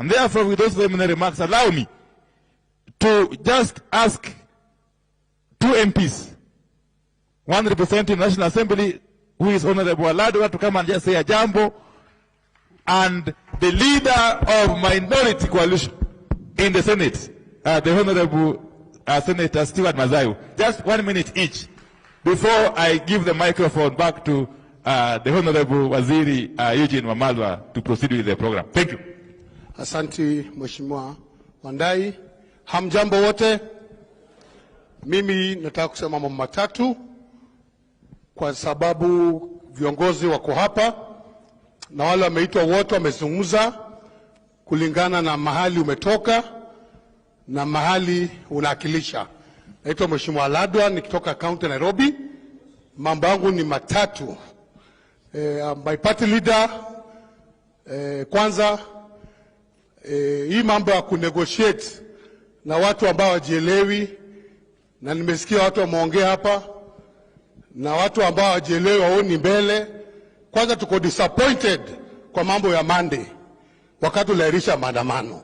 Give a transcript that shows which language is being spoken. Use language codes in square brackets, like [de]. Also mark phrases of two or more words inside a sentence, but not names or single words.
[en] And therefore, with those preliminary remarks, allow me to just ask 2 MPs, one representing the National Assembly, who is Honorable Aladwa, to come and just say a jambo, and the leader of minority coalition in the Senate, the Honorable Senator Stewart Mazayo. Just 1 minute each before I give the microphone back to the Honorable Waziri Eugene Wamalwa to proceed with the program. Thank you. [sw] Asanti Mheshimiwa Wandai. Hamjambo wote. Mimi nataka kusema mambo matatu kwa sababu viongozi wako hapa na wale wameitwa wote wamezungumza kulingana na mahali umetoka na mahali unawakilisha. Naitwa Mheshimiwa Aladwa nikitoka kaunti Nairobi. Mambo yangu ni matatu. [en] My party leader, [sw] kwanza hii mambo ya kunegotiate na watu ambao wajielewi, na nimesikia watu wameongea hapa na watu ambao wajielewi waoni mbele. Kwanza tuko disappointed kwa mambo ya Monday wakati ulairisha maandamano.